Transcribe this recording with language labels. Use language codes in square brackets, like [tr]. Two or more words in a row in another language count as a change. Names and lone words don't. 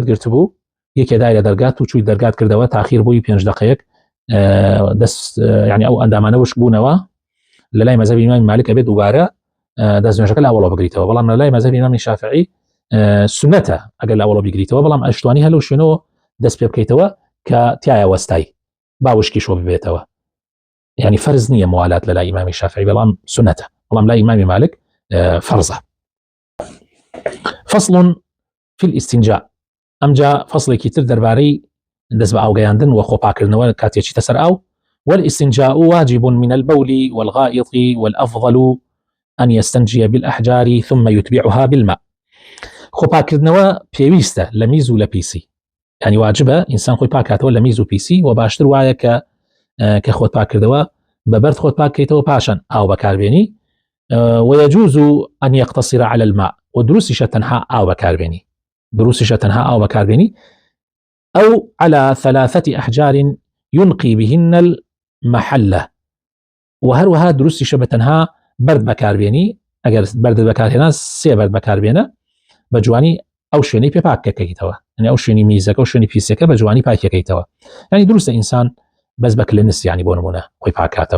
[ckb] گرت بوو، یەکێ دای لە دەرگات و چووی دەرگات کردەوە، تاخیر بووی 5 دقەیەک، دەست يعني ئەو ئەندامانە وشک بوونەوە، لە لای مەذهبی ئیمامی مالک ئەبێت دووبارە دەستنوێژەکە لە ئەوڵەوە بگریتەوە، بەڵام لە لای مەذهبی ئیمامی شافعی سنەتە ئەگەر لە ئەوڵەوە بگریتەوە، بەڵام ئەشتوانی هەلو شوێنەوە دەست پێ بکەیتەوە کە تایە وەستای باوشکی شۆ ببێتەوە، يعني فەرز نییە موالات لە لای ئیمامی شافعی، بەڵام سنەتە، بەڵام لای ئیمامی مالک فەرزە. [ar] فصل في الاستنجاء، [ckb] ئەمجا فەصلێکی تر دەربارەی دەست بە ئاوگەیاندن و خۆپاکردنەوە کاتێکی تەسەر ئاو. [ar] والاستنجاء واجب من البول والغائط، والأفضل أن يستنجي بالأحجار ثم يتبعها بالماء. [ckb] خۆپاکردنەوە پێویستە لە میز و لە پیسی، يعني واجبە ئینسان خۆی پاکاتەوە لە میز و پیسی، و باشتر وایە کە خۆت پاکردەوە بەبەرد خۆت پاکەیتەوە پاشان ئاو بەکاربێنی. [ar] ويجوز أن يقتصر على الماء، [ckb] ودروسش تەنها ئاو بەکاربێنی، دروسش تەنها ئاو بەکاربێنی، [ar] أو على 3 أحجار ينقي بهن المحلة، [ckb] وهروها دروسش بتەنها بەرد بەکاربێنی، ئەگەر بەرد بەکارهێنا 3 بەرد بەکاربێنە بە جوانی ئەو شوێنەی پێ پاکەکەیتەوە، يعني ئەو شوێنی میزەکە و شوێنی پیسەکە بە جوانی پاکەکەیتەوە، يعني دروستە ئینسان بەس بە کلنس، يعني بۆ نمونە خۆی پاکاتەوە.